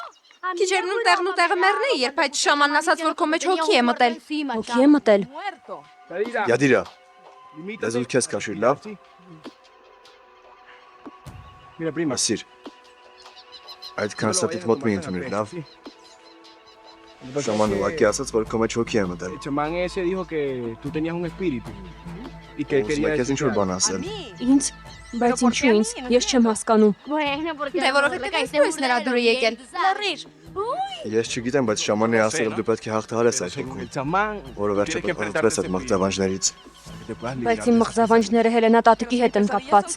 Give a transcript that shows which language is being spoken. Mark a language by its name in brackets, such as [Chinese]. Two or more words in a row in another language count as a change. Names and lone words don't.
[Armenian] Քիչերն տեղն ու տեղը մեռնեի, երբ այդ շամանն ասաց, որ քո մեջ հոգի է մտել։ Հոգի է մտել։ Յադիրա, լեզուդ քեզ քաշիր, լավ։ Ասիր, այդքան ստիպ մոտ մի ընդունիր, լավ։ Շաման ուղղակի ասաց, որ քո մեջ հոգի է մտել։ [Spanish] El chamán ese dijo que tú tenías un espíritu y que [Armenian] Ուզում եք քեզ ինչ-որ բան ասել։ Ինձ, բայց ինչու ինձ, ես չեմ հասկանում։ Դե որովհետև այստեղ ես նրա դուրը եկել։ Լռիր։ Ես չգիտեմ, բայց շամանը ասել որ դու պետք է հաղթահարես այդ [Spanish] el [Armenian] հոգուն, [Spanish] chamán [Armenian] որը վերջապես փոխվեց այդ մղձավանջներից։ Բայց իմ մղձավանջները Հելենա տատիկի հետ են կապված։